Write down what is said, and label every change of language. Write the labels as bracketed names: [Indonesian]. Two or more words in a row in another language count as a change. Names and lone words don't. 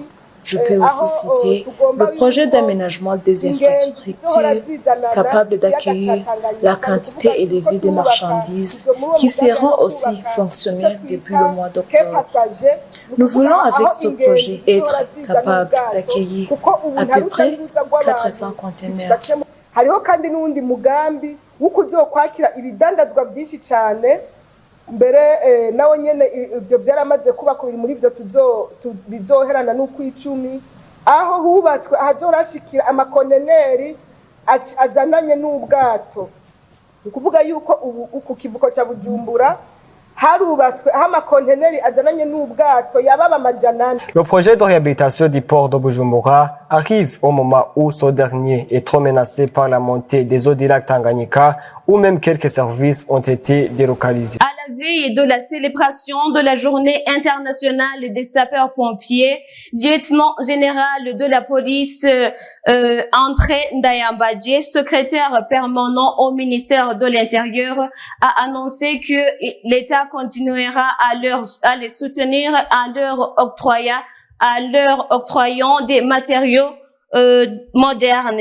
[French] Je peux aussi citer le projet d'aménagement des infrastructures capables d'accueillir la quantité élevée de marchandises qui seront aussi fonctionnelles depuis le mois d'octobre. Nous voulons avec ce projet être capables d'accueillir à peu près 400 conteneurs. [Rundi] Hariho kandi n'undi mugambi wo kuzokwakira ibidandazwa byinshi cyane mbere nawe nyene ibyo byaramaze kuba ko muri byo bizoherana n'ukwicumi aho hubatswe ahazorashikira amakonteneri azananye n'ubwato ukuvuga yuko uku kivuko cya Bujumbura harubatswe aho amakonteneri azananye n'ubwato yababa amajanane. [French] Le projet de réhabilitation du port de Bujumbura arrive au moment où ce dernier est trop menacé par la montée des eaux du lac Tanganyika, où même quelques services ont été délocalisés. À la veille de la célébration de la journée internationale des sapeurs-pompiers, lieutenant général de la police André Ndayambadje, secrétaire permanent au ministère de l'Intérieur, a annoncé que l'État continuera à les soutenir en leur octroyant des matériaux modernes.